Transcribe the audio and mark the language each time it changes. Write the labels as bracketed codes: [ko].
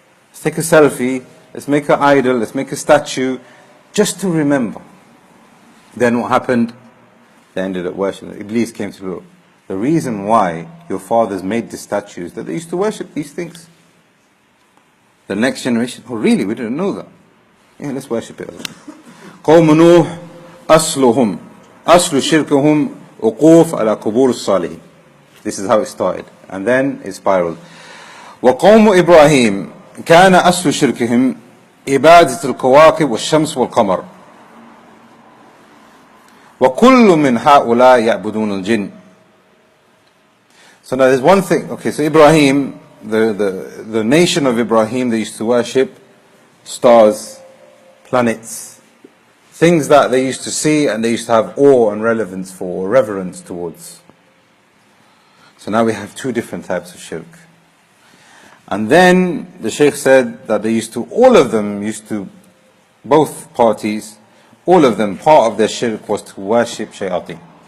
[en] Let's take a selfie. Let's make an idol. Let's make a statue. Just to remember. Then what happened? They ended up worshipping. Iblis came to look. The reason why your fathers made the statues, that they used to worship these things. The next generation, oh really, we didn't know that. Yeah, let's worship it. [ar] قوم نوح أصلهم أصل شركهم وقوف على قبور الصالحين. [en] This is how it started. And then it spiraled. [ar] وقوم إبراهيم كان أصل شركهم إبادة الكواكب والشمس والقمر. وكل من هؤلاء يعبدون الجن. [en] So now there's one thing. Okay, so Ibrahim, the nation of Ibrahim, they used to worship stars, planets, things that they used to see and they used to have awe and relevance for, or reverence towards. So now we have two different types of shirk. And then the Shaykh said that all of them used to, both parties, all of them, part of their shirk was to worship shayateen.